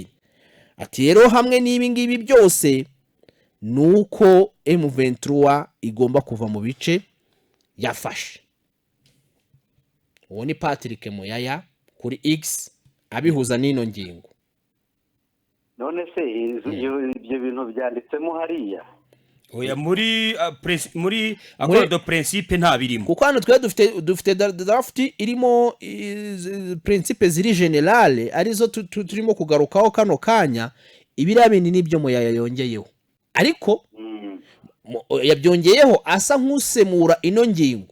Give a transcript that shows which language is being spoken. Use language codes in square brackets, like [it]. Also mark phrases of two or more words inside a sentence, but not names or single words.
[rw] Ati rero hamwe n'ibi ngibi byose nuko M23 igomba kuva mu bice yafashe. Uwo ni Patrick Muyaya kuri X abihuza n'ino ngingo. None se ibyo bintu byanditsemo hariya oya muri [fr] accord de principe [rw] nta birimo, kuko hano twe dufite draft irimo principe ziri generale arizo turimo kugarukaho kano kanya. Ibiriya bindi nibyo Muyaya yongeyeho, ariko yabyongeyeho asa nk'usemura ino ngingo.